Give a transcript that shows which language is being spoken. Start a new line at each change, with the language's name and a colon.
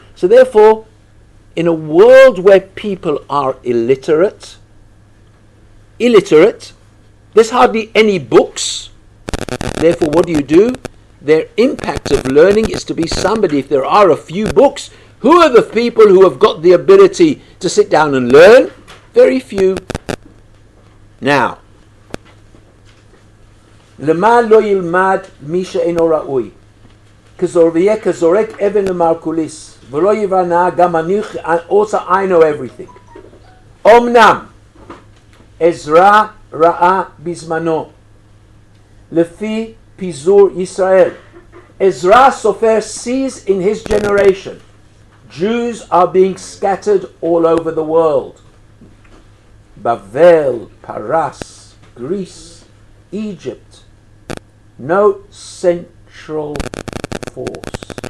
English: So therefore, in a world where people are illiterate, there's hardly any books. Therefore, what do? Their impact of learning is to be somebody, if there are a few books, who are the people who have got the ability to sit down and learn? Very few.
Hebrew: Now, למה לא ילמד מי שאינו ראוי? כזורק אבן למרקוליס, ולא יבנה גם אני,
English: also I know everything.
Hebrew: אמנם, עזרא ראה בזמנו, לפי פיזור ישראל.
English: Ezra Hasofer sees in his generation, Jews are being scattered all over the world. Bavel, Paras, Greece, Egypt, no central force.